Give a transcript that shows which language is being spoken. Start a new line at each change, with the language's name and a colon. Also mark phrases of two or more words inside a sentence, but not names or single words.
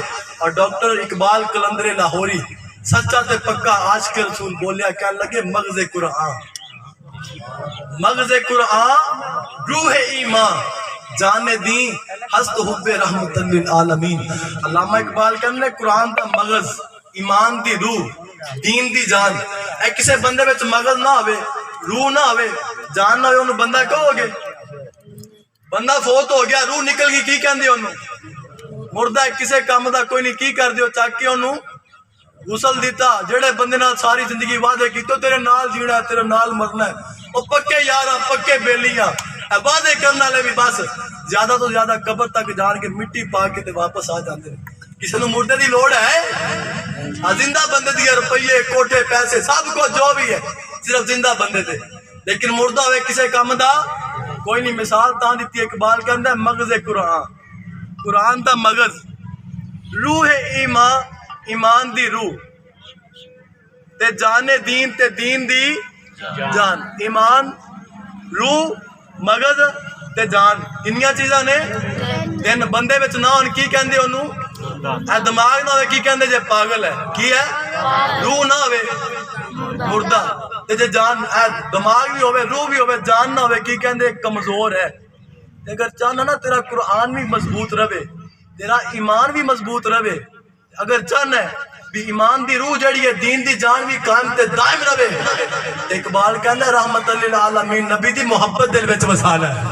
Punjabi: اور ڈاکٹر اقبال قلندر لاہوری سچا تے پکا عاشق رسول بولیا کیا لگے
Persian: مغز قرآن، مغز قرآن روح ایمان جان دین ہست حب رحمت للعالمین.
Punjabi: علامہ اقبال کہنے قرآن دا مغز، ایمان دی روح، دین دی جان. اے کسے بندے وچ مغز نہ ہوئے، روح نہ ہوئے، جان نہ ہوئے، انہوں بندہ کہو گے بندہ فوت ہو گیا روح نکل گئی کی کہندے انہوں مردہ ہے کسے کام دا کوئی نہیں کی کر دیو چاک کے انہوں غسل دیتا. جڑے بندے نال ساری زندگی وعدے کی تو تیرے نال جینا ہے تیرے نال مرنا ہے، وہ پکے یاراں پکے بیلیاں وعدے کرنا لے بھی بس زیادہ تو زیادہ قبر تک جان کے مٹی پا کے تے واپس آ جاندے. کسی نو مردے دی لوڑ ہے؟ زندہ بندے دی روپیے کوٹھے پیسے سب کو جو بھی ہے صرف زندہ بندے دے، لیکن مردہ ہوئے کسے کام دا کوئی نہیں. مثال تاں دیتی اقبال کہندا ہے
Persian: مغز قرآن،
Punjabi: قرآن دا مغز،
Persian: روح ایمان،
Punjabi: ایمان دی روح تے
Persian: جان دین
Punjabi: تے دین دی جان. ایمان، روح، مغز تے جان کنیاں چیزاں نے تین بندے وچ نہ ہون کی کہندے انہوں اے دماغ نہ ہوئے کی کہندے جے پاگل ہے، کی ہے روح نہ ہوئے مردہ، تے جے جان اے دماغ بھی ہوئے روح بھی ہوئے جان نہ ہوئے کی کہندے کمزور ہے. تے اگر چاہنا نا تیرا قرآن بھی مضبوط رہے، تیرا ایمان بھی مضبوط رہے، اگر چاہنا ہے بھی ایمان دی روح جڑی ہے دین دی جان بھی قائم تے دائم رہے، اقبال کہنا ہے رحمت للعالمین نبی دی محبت دل وچ وسانا ہے.